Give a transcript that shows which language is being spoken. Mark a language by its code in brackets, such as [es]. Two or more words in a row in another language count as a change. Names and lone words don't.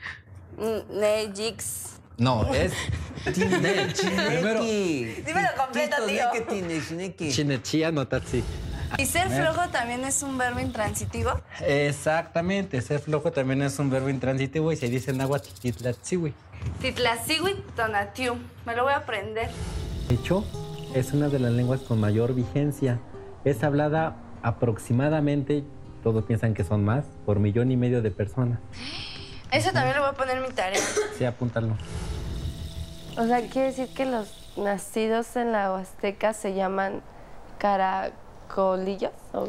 [nah] Nejix. [es] No, es Nech. Primero, Dímelo completo, tío. [nah] Chinechía, no tatsi. [es] ¿Y ser flojo también es un verbo intransitivo? Exactamente, ser flojo también es un verbo intransitivo y se dice en náhuatl titlatzihui. [nah] Titlacihui tonatiu. [es] Me lo voy a aprender. De hecho, es una de las lenguas con mayor vigencia. Es hablada aproximadamente, todos piensan que son más, por 1,5 millones de personas. Eso también lo voy a poner en mi tarea. Sí, apúntalo. O sea, quiere decir que los nacidos en la Huasteca se llaman caracolillos o